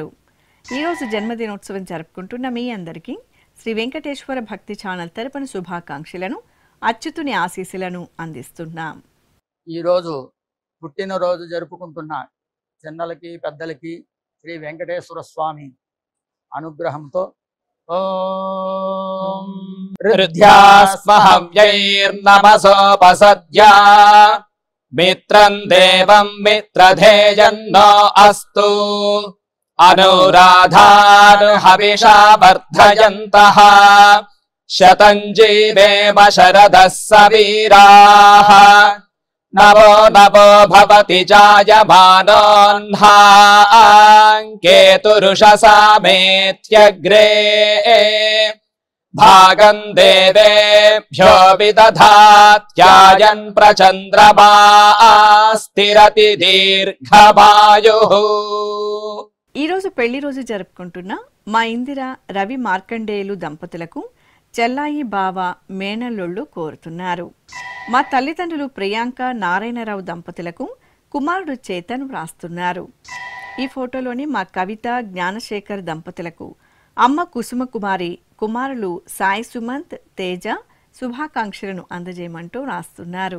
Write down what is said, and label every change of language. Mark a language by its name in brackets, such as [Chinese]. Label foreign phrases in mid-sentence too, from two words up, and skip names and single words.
[Telugu] ఈరోజు జన్మదినోత్సవం జరుపుకుంటున్న మీ అందరికీ శ్రీ వెంకటేశ్వర భక్తి ఛానల్ తరపున శుభాకాంక్షలను, అచ్యుతుని ఆశీస్సులను అందిస్తున్నాం. ఈరోజు పుట్టినరోజు జరుపుకుంటున్న చిన్నలకి పెద్దలకి శ్రీ వెంకటేశ్వర స్వామి అనుగ్రహంతో ఓం [Sanskrit] ऋद्ध्यास्महव्यैर्नमसोपसद्या मित्रं देवं मित्रधेयन्नो अस्तु अनुराधानुहविषा वर्धयन्तः शतं जीवेम शरदः सवीराः नवो नवो भवति जायमानोऽह्नाङ्केतुरुषसामेत्यग्रे भागं देवेभ्यो विदधात्यायन् प्रचन्द्रमा स्थिरति दीर्घमायुः। [Telugu] ఈ రోజు పెళ్లి రోజు జరుపుకుంటున్న మా ఇందిర రవి మార్కండేయులు దంపతులకు చెల్లాయి బావ మేనల్లుళ్ళు కోరుతున్నారు. మా తల్లిదండ్రులు ప్రియాంక నారాయణరావు దంపతులకు కుమారుడు చేతన్ వ్రాస్తున్నారు. ఈ ఫోటోలోని మా కవిత జ్ఞానశేఖర్ దంపతులకు అమ్మ కుసుమ కుమారి కుమారులు సాయి సుమంత్ తేజ శుభాకాంక్షలను అందజేయమంటూ రాస్తున్నారు.